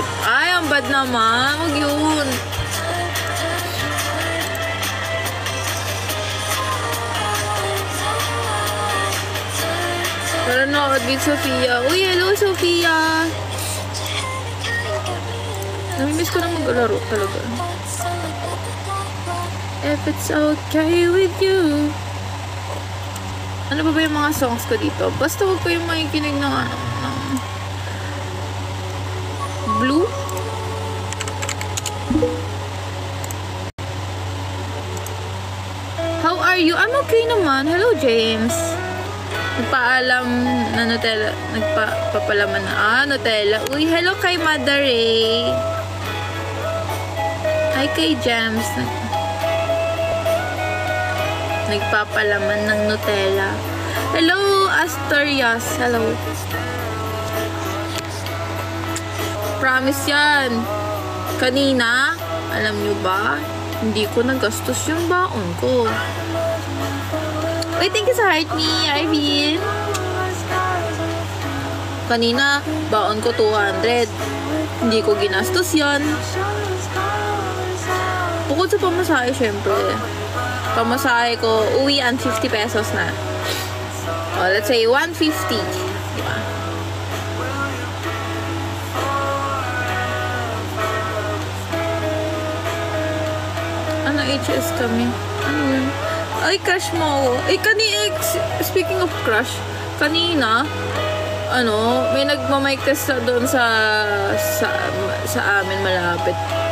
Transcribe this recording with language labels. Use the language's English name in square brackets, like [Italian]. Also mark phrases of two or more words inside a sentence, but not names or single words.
[Filipino] Ay, ang bad naman. Huwag yun. Tara na, with Sofia. Uy, hello, Sofia. Namimiss ko na mag-alaro talaga. [English] If it's okay with you. [Filipino] Ano ba yung mga songs ko dito? Basta huwag ko yung makikinig ng Blue. [English] How are you? I'm okay [Filipino] naman. [English] Hello, James. [Filipino] Nagpaalam na Nutella. Nagpapalaman na. Nutella. Uy, hello kay Mother Ray. Hi kay James. Nagpapalaman ng Nutella. [English] Hello, Asturias. Hello. Promise yan. [Filipino] Kanina, alam nyo ba, hindi ko nagastos yung baon ko. [English] Wait, thank you sa heart me, Arvin. [Filipino] Kanina, baon ko 200. Hindi ko ginastos yan. Bukod sa pamasahe, syempre. Pamasahe ko, uwian 50 pesos na. [English] O, let's say 150. [Filipino] Diba? Ano, HS kami? Ano yun? Ay, crush mo. Ay, [English] speaking of crush, [Filipino] kanina, may nagmamic test doon sa amin malapit.